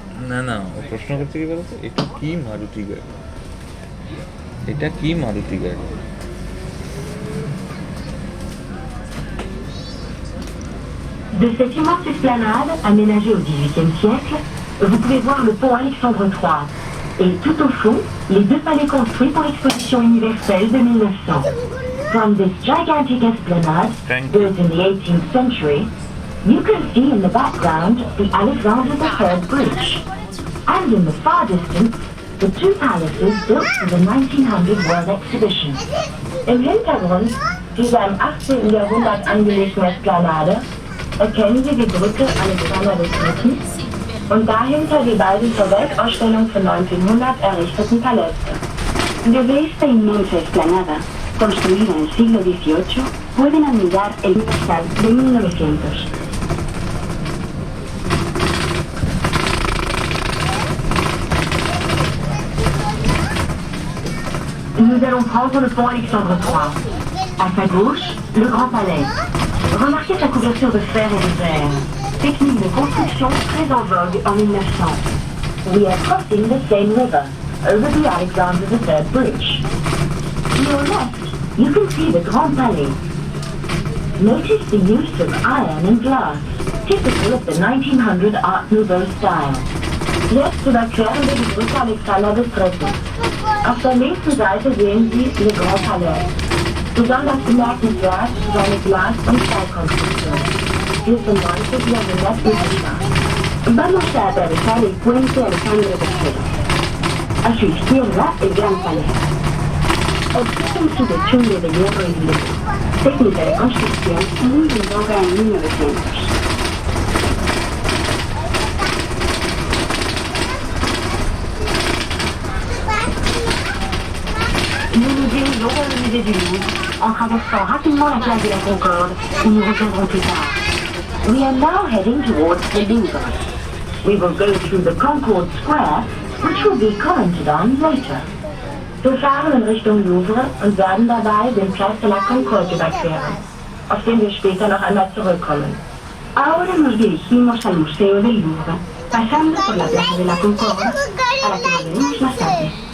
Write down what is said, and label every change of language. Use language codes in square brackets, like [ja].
[bn] না না ও প্রশ্ন করছে কি বলতো, এটা কি মারুতি গাড়ি, এটা কি মারুতি গাড়ি। [fr] De cette immense esplanade aménagée au XVIIIe siècle, vous pouvez voir le pont Alexandre III et tout au fond, les deux palais construits pour l'exposition universelle de 1900. [en] From this gigantic esplanade, built in the 18th century, you can see in the background the Alexander III Bridge, and in the far distance, the two palaces built for the 1900 World Exhibition. [de] Im Hintergrund dieser im 18. Jahrhundert angelegten Esplanade erkennen Sie die Brücke Alexander III. Und dahinter die beiden zur Weltausstellung von 1900 errichteten Paläste. [es] Desde esta inmensa esplanada, construida en el siglo XVIII, pueden admirar el Universal de 1900. [fr] Nous allons prendre le pont Alexandre III. À sa gauche, le Grand Palais. Remarquez sa couverture de fer et de verre. Technique de construction très en vogue en 1900. [en] We are crossing the Seine River over the Alexander III Bridge. To your left, you can see the Grand Palais. Notice the use of iron and glass, typical of the 1900 Art Nouveau style. [de] Jetzt überqueren wir die Brücke Alexander III. Auf der linken Seite sehen Sie Le Grand Palais. Besonders bemerkenswert seine Glas- und Stahlkonstruktion, die es im 19. Jahrhundert üblich war. [es] Vamos a atravesar el puente Alexandre III. A su izquierda, el Gran Palais. Observen su techumbre de hierro y vidrio, técnica de construcción muy en boga en 1900. [fr] Nous nous dirigeons vers le musée du Louvre en traversant rapidement la place de la Concorde, où nous reviendrons plus tard. [en] We are now heading towards the Louvre. We will go through the Concorde Square, which will be commented on later. [de] Wir fahren in Richtung Louvre und werden dabei den Place de la Concorde überqueren, auf den wir später noch einmal zurückkommen. [es] Ahora nos dirigimos al Museo del Louvre, pasando por la Plaza de la Concorde, a la que volveremos más tarde.